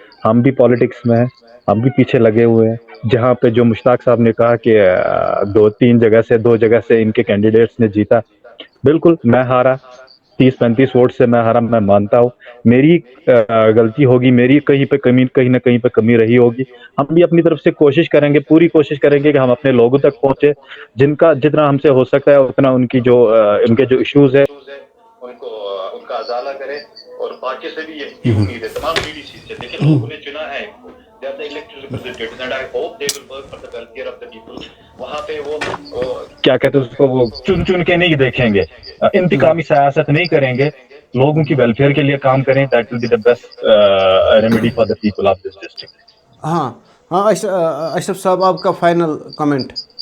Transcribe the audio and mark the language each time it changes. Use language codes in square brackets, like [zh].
[hi] हम भी पॉलिटिक्स में हैं, हम भी पीछे लगे हुए हैं। जहाँ पे जो मुश्ताक साहब ने कहा कि 2 जगह से इनके कैंडिडेट्स ने जीता, बिल्कुल मैं हारा, 30-35 वोट से मैं हारा, मैं मानता हूँ मेरी गलती होगी, मेरी कहीं ना कहीं पे कमी रही होगी। हम भी अपनी तरफ से कोशिश करेंगे, पूरी कोशिश करेंगे कि हम अपने लोगों तक पहुंचे, जितना हमसे हो सकता है उतना उनके जो इश्यूज है उनका अजाला करें। और बाकी से भी यही उम्मीद है तमाम डीडीसी से, लेकिन लोगों ने चुना है [en] they are the elected representatives and I hope they will work for the welfare of the people. [hi] वहाँ पे वो क्या कहते हैं उसको, वो चुन चुन के नहीं देखेंगे, इंतकामी सियासत नहीं करेंगे, लोगों की वेलफेयर के लिए काम करें. [en] That will be the best remedy for the people of this district. [hi] हाँ हाँ, अशरफ साहब आपका फाइनल कमेंट.